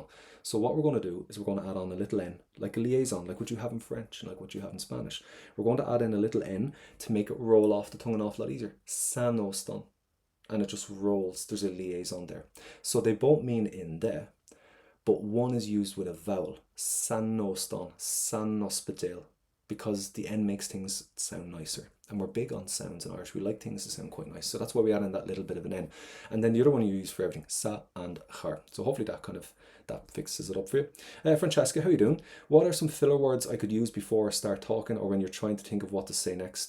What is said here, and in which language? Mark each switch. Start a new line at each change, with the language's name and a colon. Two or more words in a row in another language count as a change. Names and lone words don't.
English: So what we're going to do is we're going to add on a little N, like a liaison, like what you have in French and like what you have in Spanish. We're going to add in a little N to make it roll off the tongue an awful lot easier.
Irish: San óstan.
English: And it just rolls. There's a liaison there. So they both mean in there, but one is used with a vowel,
Irish: san óstan,
English: san hospital, because the N makes things sound nicer. And we're big on sounds in Irish. We like things to sound quite nice. So that's why we add in that little bit of an N. And then the other one you use for everything,
Irish: sa and char.
English: So hopefully that fixes it up for you. Francesca, how are you doing? What are some filler words I could use before I start talking, or when you're trying to think of what to say next?